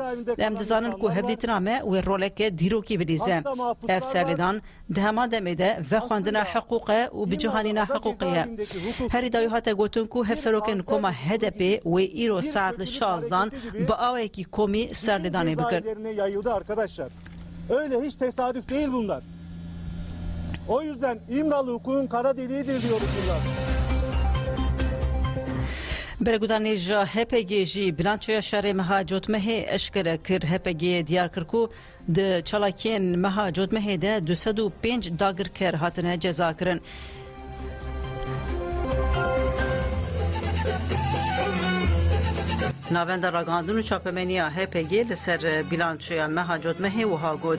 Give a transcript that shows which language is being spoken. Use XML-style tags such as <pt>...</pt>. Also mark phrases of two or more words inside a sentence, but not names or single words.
<ku>Em dizanin ku hevdîtina me wê roleke dîrokî bidîze. Ev serlêdan di hema demê de vexwendina heqûqe û bijihanîna heqûqê ye. Herî dayî hate gotin ku hevserokên koma HDP wê îro saet li 16'dan bi awayekî komî serlêdanê bikin.</ku> <tr>Öyle hiç tesadüf değil bunlar. O yüzden İmralı hukukun kara deliğidir diyoruz bunlar.</tr> <ku>Bergudanê ji HPG jî bilançoya şerê meha cotmehê eşkere kir. HPG diyar kir ku di çalakiyên meha cotmehê de 205 dagirker hatine ceza kirin. Navenda ragandin û çapemeniya HPG li ser bilançoya meha cotmehê wiha got.</ku>